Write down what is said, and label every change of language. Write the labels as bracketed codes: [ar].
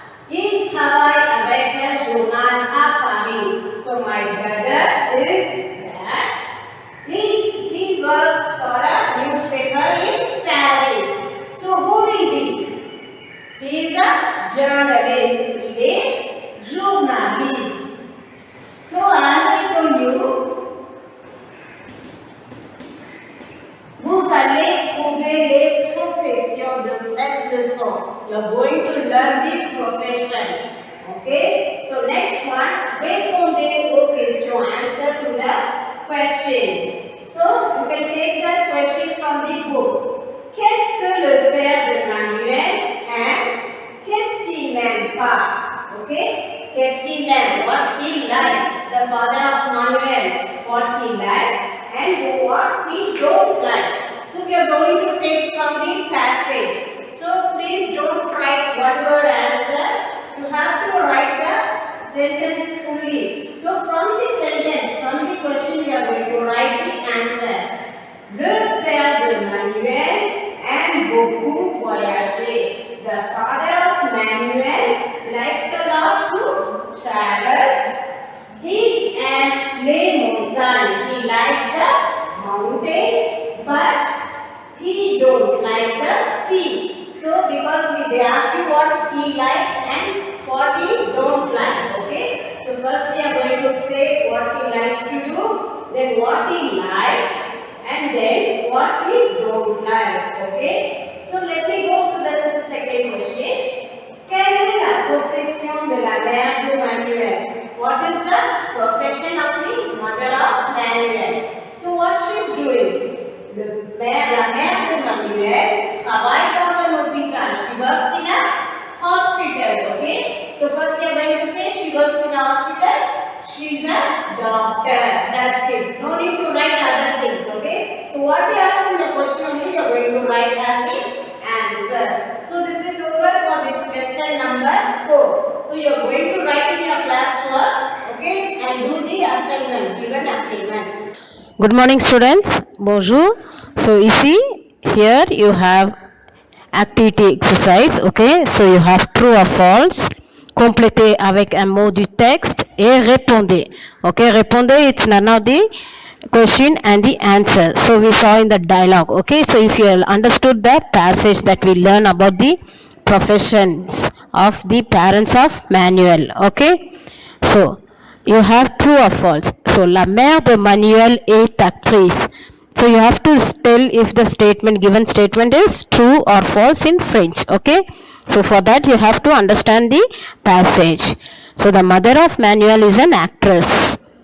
[fr] Il travaille avec un journal à Paris. [en] So my brother is that. He works for a newspaper in Paris. So who will be? He is a journalist. He is a journalist. So as I told you, [fr] vous allez trouver les professions de cette leçon. [en] You are going to learn the profession. Okay? So next one, [fr] répondez aux questions. [en] Answer to the question. So you can take that question from the book. [fr] Qu'est-ce que le père de Manuel aime? Qu'est-ce qu'il n'aime pas? Okay? Qu'est-ce qu'il aime? [en] What he likes. The father of Manuel. What he likes and what he don't like. So we are going to take from the passage. So please don't write one word answer. You have to write the sentence fully. So from the sentence, from the question, we are going to write the answer. [fr] Le père de Manuel aime beaucoup voyager. [en] The father of Manuel likes a lot to travel. He and [fr] les montagnes. [en] He likes the mountains, but he don't like the sea. So because they ask you what he likes and what he don't like. Okay. So first we are going to say what he likes to do, then what he likes, and then what he don't like. Okay. So let me go to the second question. [fr] Quelle est la profession de la mère de Manuel? [en] What is the profession of the mother of Manuel? So what she is doing? [fr] La mère de Manuel travaille dans un hôpital. [en] She works in a hospital. Okay. So first we are going to say she works in a hospital. She is a doctor. That's it. No need to write other things. Okay. So what we ask in the question only you are going to write as the answer. So this is over for this lesson number 4. So you are going to write in your classwork, okay, and do the assignment, given assignment. Good morning students. Bonjour. So ici, here you have activity exercise. Okay. So you have true or false. [fr] Complétez avec un mot du texte et répondez. [en] Okay. Répondez, it's none of the question and the answer. So we saw in the dialogue. Okay. So if you understood the passage that we learn about the professions of the parents of Manuel. Okay. So you have true or false. [fr] So la mère de Manuel est actrice. [en] So you have to tell if the given statement is true or false in French. Okay. So for that you have to understand the passage. So the mother of Manuel is an actress.